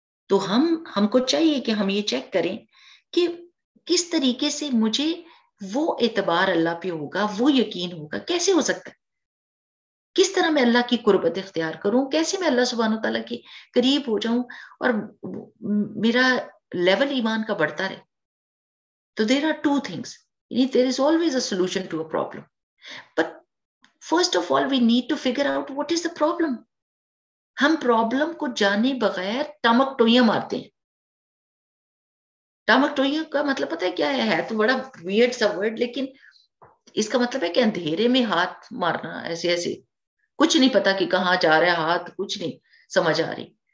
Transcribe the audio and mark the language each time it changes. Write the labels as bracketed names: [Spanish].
[Urdu] تو ہم کو چاہیے کہ ہم یہ چیک کریں کہ کس طریقے سے مجھے وہ اعتبار اللہ پہ ہوگا، وہ یقین ہوگا. کیسے ہو سکتا ہے؟ کس طرح میں اللہ کی قربت اختیار کروں، کیسے میں اللہ سبحانہ وتعالیٰ کے قریب ہو جاؤں اور میرا لیول ایمان کا بڑھتا رہے. [English] تو there are two things. There is always a solution to a problem. But first of all, we need to figure out what is the problem. [Urdu] ہم پرابلم کو جانے بغیر ٹمک ٹوئیاں مارتے ہیں. ٹمک ٹوئیاں کا مطلب پتہ ہے کیا ہے تو بڑا ویئرڈ سا ورڈ، لیکن اس کا مطلب ہے کہ اندھیرے میں ہاتھ مارنا، ایسے ایسے کچھ نہیں پتا کہ کہاں جا رہا ہے ہاتھ، کچھ نہیں سمجھ آ رہی.